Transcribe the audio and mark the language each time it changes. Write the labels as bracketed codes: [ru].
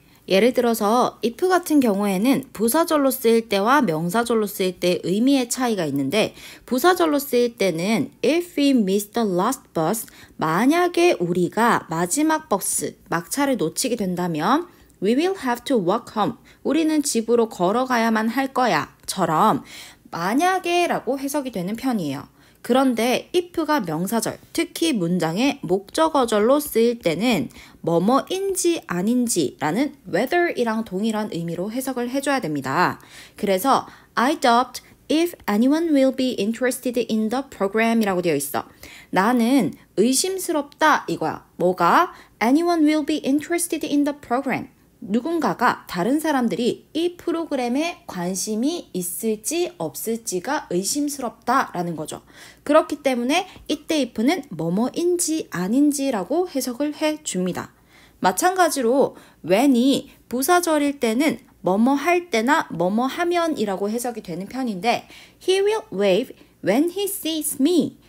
[ko] 예를 들어서 if 같은 경우에는 부사절로 쓰일 때와 명사절로 쓰일 때 의미의 차이가 있는데 부사절로 쓰일 때는 [en] if we miss the last bus, [ko] 만약에 우리가 마지막 버스, 막차를 놓치게 된다면 [en] we will have to walk home, [ko] 우리는 집으로 걸어가야만 할 거야 처럼 만약에 라고 해석이 되는 편이에요. 그런데 if가 명사절, 특히 문장의 목적어절로 쓰일 때는 뭐뭐인지 아닌지라는 whether이랑 동일한 의미로 해석을 해줘야 됩니다. 그래서 [en] I doubt if anyone will be interested in the program [ko] 이라고 되어 있어. 나는 의심스럽다 이거야. 뭐가? [en] Anyone will be interested in the program. [ko] 누군가가 다른 사람들이 이 프로그램에 관심이 있을지 없을지가 의심스럽다라는 거죠. 그렇기 때문에 이때 if는 뭐뭐인지 아닌지라고 해석을 해줍니다. 마찬가지로 when이 부사절일 때는 뭐뭐 할 때나 뭐뭐 하면이라고 해석이 되는 편인데 [en] He will wave when he sees me.